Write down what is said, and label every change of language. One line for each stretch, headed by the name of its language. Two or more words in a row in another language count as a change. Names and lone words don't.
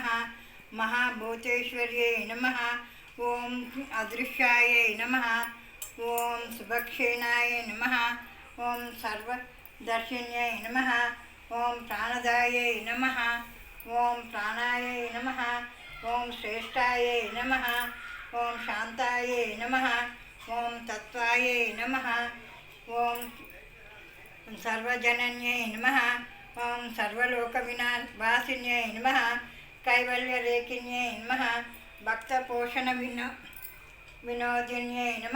Sanskrit: महाभूतेश्वर्यै नमः। ओम अदृश्यायै नमः। ओम सुभक्षेणाय नमः। ओम सर्वदर्शिन्यै नमः। ओम प्राणदायै नमः। ओम प्राणायै नमः। ఓం శ్రేష్టాయే నమః. ఓం శాంతాయే నమః. ఓం తత్వాయే నమః. ఓం సర్వజనన్యై నమః. ఓం సర్వలోకవినాశిన్యై నమః. కైవల్యరేకిన్యై నమః. భక్తపోషణ వినోదిన్యై నమః.